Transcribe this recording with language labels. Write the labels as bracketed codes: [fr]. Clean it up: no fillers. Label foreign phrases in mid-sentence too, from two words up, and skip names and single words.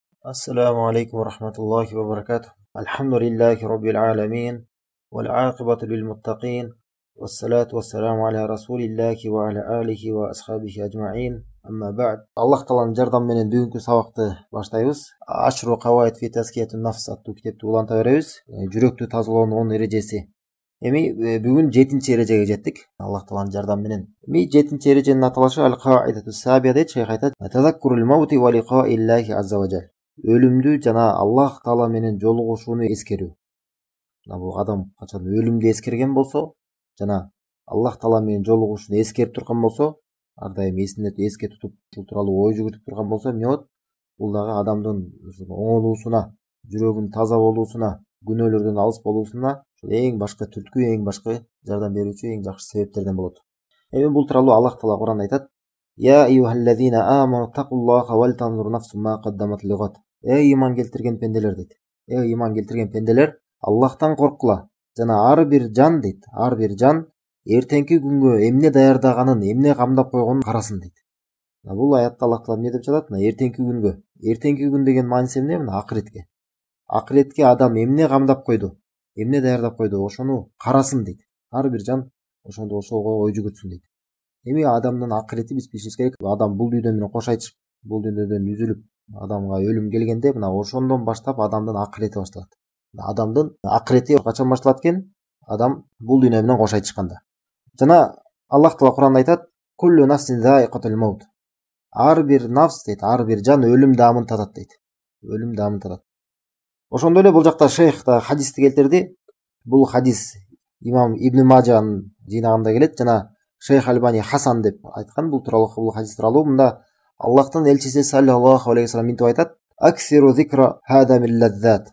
[ar] السلام عليكم ورحمة الله وبركاته. الحمد لله رب العالمين والعاقبة للمتقين والصلاة والسلام على رسول الله وعلى آله وأصحابه أجمعين. أما بعد الله تعالى [ky] جردان менен бүгүнкү сабакты баштайбыз. Ашру каваид фи таскиятун нафс аттуу китепти уланта беребиз. Жүрөктү тазалоонун 10 эрежеси. Бүгүн 7-ci эрежеге жеттик. Аллах Тааланын жардамы менен. 7-ci эреженин аталышы [ar] القاعدة السابعة [ky] дейт. Шейх айтат: [ar] "تذكر الموت ولقاء الله عز وجل." [ky] Өлүмдү жана Аллах Таала менен жолугушууну эскерүү. Бул адам качан өлүмдү эскерген болсо жана Аллах Таала менен жолугушууну эскерип турган болсо, ар дайым эсинде эске тутуп ушул тууралуу ой жүгүртүп турган болсо, эмне болот? Бул дагы адамдын оңолуусуна, жүрөгүнүн таза болуусуна, күнөөлөрдөн алыс болуусуна эң башкы түрткү, эң башкы жардам берүүчү, эң жакшы себептерден болот. Бул тууралуу Аллах Таала Кур'анда айтат: [ar] "يا أيها الذين آمنوا اتقوا الله ولتنظر نفس ما قدمت لغد." [ky] Иман келтирген пенделер дейт. Иман келтирген пенделер, Аллахтан корккула. Жана ар бир жан дейт, ар бир жан эртеңки күнгө эмне даярдаганын, эмне камдап койгонун карасын дейт. Бул аятта Аллах Таала эмне деп жатат? Эртеңки күнгө. Эртеңки күн деген мааниси эмне? Акыретке. Акыретке адам эмне камдап койду, эмне даярдап койду, ошону карасын дейт. Ар бир жан ошондо ошого ой жүгүртсүн дейт. Адамдын акырети биз билишибиз керек. Адам бул дүйнө менен кош айтышып, бул дүйнөдөн үзүлүп, адамга өлүм келгенде, ошондон баштап адамдын акырети башталат. Адамдын акырети качан башталат экен? Адам бул дүйнө менен кош айтышканда. Жана Аллах Таала Кур'анда айтат: [ar] "كل نفس ذائقة الموت." [ky] Ар бир нафс дейт, ар бир жан өлүм даамын татат дейт. Өлүм даамын татат. Ошондой эле бул жакта шейх да хадисти келтирди. Бул хадис имам Ибн Маджанын жыйнагында келет жана Шейх Альбани хасан деп айткан бул тууралуу. Бул хадис тууралуу мында Аллахтын элчиси [ar] صلى الله عليه وسلم [ky] мынтип айтат: [ar] "أكثروا ذكر هادم اللذات."